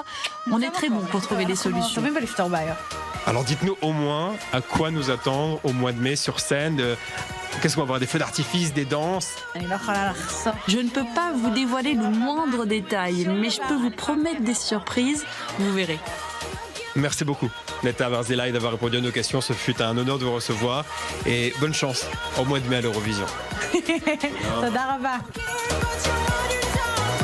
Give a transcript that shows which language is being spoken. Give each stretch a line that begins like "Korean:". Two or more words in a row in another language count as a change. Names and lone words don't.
French: On est très bon pour trouver des solutions.
Hebrew: טובים בלפתור בעיות.
French: Alors dites-nous au moins à quoi nous attendre au mois de mai sur scène. Qu'est-ce qu'on va avoir? Des feux d'artifice, des danses?
Hebrew: אני לא יכולה לחשוף.
French: Je ne peux pas vous dévoiler le moindre détail, mais je peux vous promettre des surprises, vous verrez. Merci beaucoup, Netta Barzilai, d'avoir répondu à nos questions. Ce fut un honneur de vous recevoir. Et bonne chance au mois de mai à l'Eurovision.
Hebrew: תודה רבה.
English: But you're on your time.